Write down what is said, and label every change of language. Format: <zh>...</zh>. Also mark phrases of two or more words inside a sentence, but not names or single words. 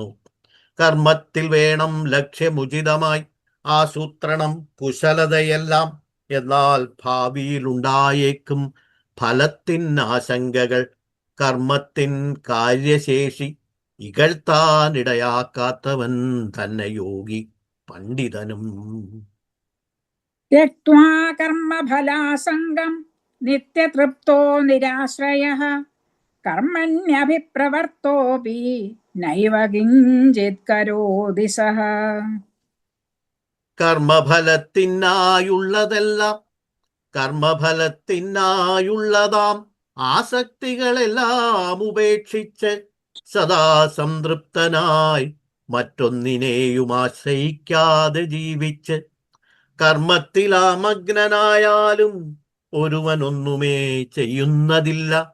<ml>കർമ്മത്തിൽ വേണം ലക്ഷ്യമുചിതമായി ആസൂത്രണം കുശലതയെല്ലാം. എന്നാൽ ഭാവിയിലുണ്ടായേക്കും ഫലത്തിനാശങ്കകൾ. കർമ്മത്തിൻ കാര്യശേഷി ഇകഴ്ത്താനിടയാക്കാത്തവൻ തന്നെ യോഗി പണ്ഡിതനും.</ml> <sa>त्यक्त्वा कर्मफलासङ्गं नित्यतृप्तो निराश्रयः कर्मण्यभिप्रवर्तोऽपि नैव किञ्चित् करोति सः.</sa> <ml>കർമ്മഫലത്തിനായുള്ളതാം ആസക്തികളെല്ലാം ഉപേക്ഷിച്ച് സദാ സംതൃപ്തനായി മറ്റൊന്നിനെയും ആശ്രയിക്കാതെ ജീവിച്ച് കർമ്മത്തിലാമഗ്നനായാലും ഒരുവനൊന്നുമേ ചെയ്യുന്നതില്ല.</ml>